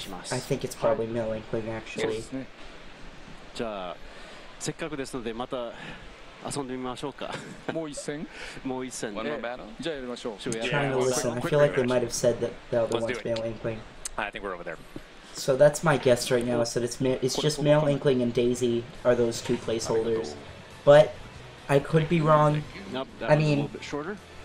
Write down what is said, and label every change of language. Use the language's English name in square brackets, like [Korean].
[English] I think it's probably male Inkling, actually. [Japanese] せっかくですのでまた遊んでみましょうか。もう一戦。もう一戦。 [English] One more battle? [Japanese] じゃあやりましょう。 [English] Trying to listen. I feel like they might have said that the other one's male Inkling. I think we're over there. So that's my guess right now, is that it's just Male Inkling and Daisy are those two placeholders. But I could be wrong. Nope, that I was mean, a little bit shorter.